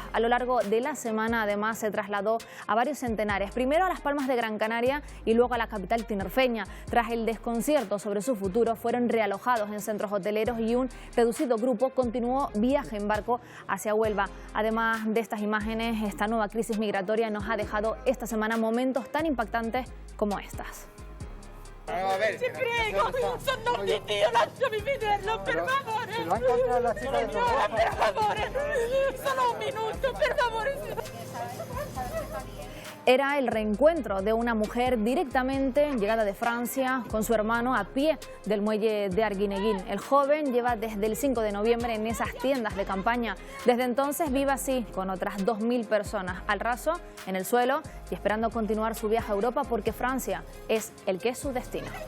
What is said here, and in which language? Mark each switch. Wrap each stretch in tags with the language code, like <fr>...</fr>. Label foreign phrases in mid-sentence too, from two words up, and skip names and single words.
<es>A lo largo de la semana, además, se trasladó a varios centenares, primero a Las Palmas de Gran Canaria y luego a la capital tinerfeña. Tras el desconcierto sobre su futuro, fueron realojados en centros hoteleros y un reducido grupo continuó viaje en barco hacia Huelva. Además de estas imágenes, esta nueva crisis migratoria nos ha dejado esta semana momentos tan impactantes como estas.</es> <it>Ti prego, sono Dio, lasciami vederlo, per favore. Signora, per favore, solo un minuto, per favore.</it> <es>Era el reencuentro de una mujer directamente llegada de Francia con su hermano a pie del muelle de Arguineguín. El joven lleva desde el 5 de noviembre en esas tiendas de campaña. Desde entonces vive así, con otras 2.000 personas al raso, en el suelo y esperando continuar su viaje a Europa porque Francia es el que es su destino.</es>